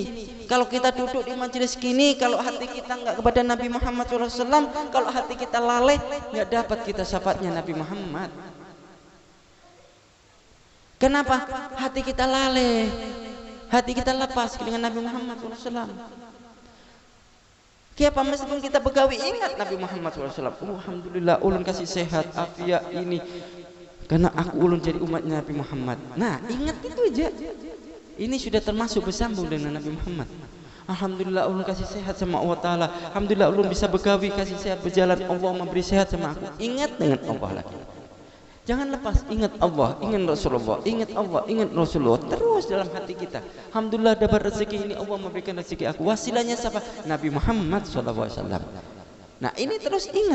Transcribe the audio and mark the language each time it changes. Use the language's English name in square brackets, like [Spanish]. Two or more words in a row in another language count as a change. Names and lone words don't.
[Indonesian] Kalau kita duduk di majelis gini, kalau hati kita enggak kepada Nabi Muhammad SAW, kalau hati kita lalai, enggak dapat kita syafaatnya Nabi Muhammad. Kenapa? Hati kita lalai, hati kita lepas dengan Nabi Muhammad SAW. Kenapa meskipun kita begawi ingat Nabi Muhammad SAW. Alhamdulillah ulun kasih sehat, afiat ini karena aku ulun jadi umatnya Nabi Muhammad. Nah, ingat itu aja. Ini sudah termasuk bersambung dengan Nabi Muhammad. Alhamdulillah ulun kasih sehat sama Allah Ta'ala. Alhamdulillah ulun bisa begawi, kasih sehat berjalan, Allah memberi sehat sama aku. Ingat dengan Allah lagi. Jangan lepas, ingat Allah, ingat Rasulullah, ingat Allah, ingat Rasulullah, terus dalam hati kita. Alhamdulillah dapat rezeki ini, Allah memberikan rezeki aku. Wasilahnya siapa? Nabi Muhammad SAW. Nah, ini terus ingat.